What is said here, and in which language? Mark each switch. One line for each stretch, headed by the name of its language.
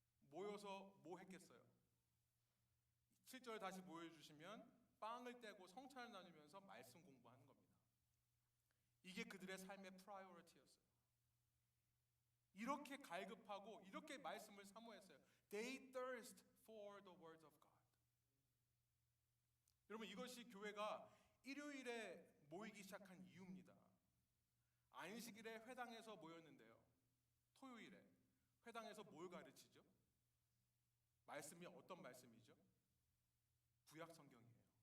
Korean: 모여서 뭐 했겠어요? 7절 다시 모여주시면 빵을 떼고 성찬을 나누면서 말씀 공부하는 겁니다. 이게 그들의 삶의 프라이어리티였어요. 이렇게 갈급하고 이렇게 말씀을 사모했어요.
English: They thirst for the words of God.
Korean: 여러분 이것이 교회가 일요일에 모이기 시작한 이유입니다. 안식일에 회당에서 모였는데요, 토요일에 회당에서 뭘 가르치죠? 말씀이 어떤 말씀이죠? 구약 성경이에요.